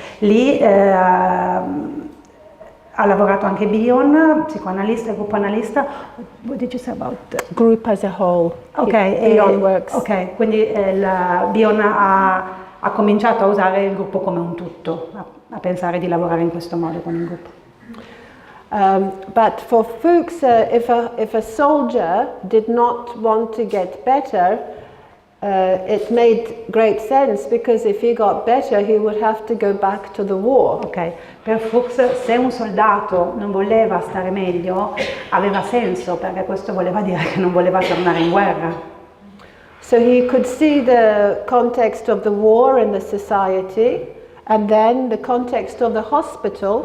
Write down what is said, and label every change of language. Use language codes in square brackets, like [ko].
[it] Lì ha lavorato anche Bion, psicoanalista e gruppoanalista. [en] What did you say about Group as a whole. [it] Ok, [en] Bion works. [it] Ok, quindi Bion ha cominciato a usare il gruppo come un tutto, a pensare di lavorare in questo modo con il gruppo. [en] But for Fuchs, if a soldier did not want to get better, it made great sense, because if he got better he would have to go back to the war. [it] Ok, per Fuchs se un soldato non voleva stare meglio aveva senso, perché questo voleva dire che non voleva tornare in guerra. [en] So he could see the context of the war in the society, and then the context of the hospital.